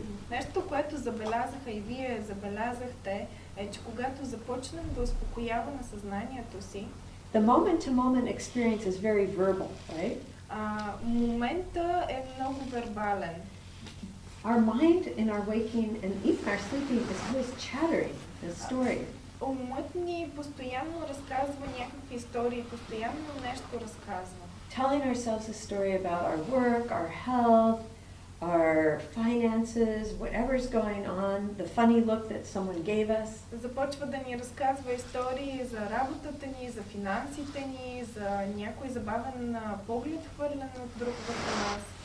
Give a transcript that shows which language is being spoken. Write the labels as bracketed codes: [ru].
[bg] Нещо, което забелязаха и вие забелязахте, е, че когато започнем да успокояваме съзнанието си, [en] the moment-to-moment experience is very verbal, right? [bg] Момента е много вербален. [en] Our mind in our waking and even our sleeping is always chattering a story. [bg] Умът ни постоянно разказва някакви истории, постоянно нещо разказва. [en] Telling ourselves a story about our work, our health, our finances, whatever's going on, the funny look that someone gave us. [bg] Започва да ни разказва истории за работата ни, за финансите ни, за някой забавен поглед, хвърлен от друг върху нас.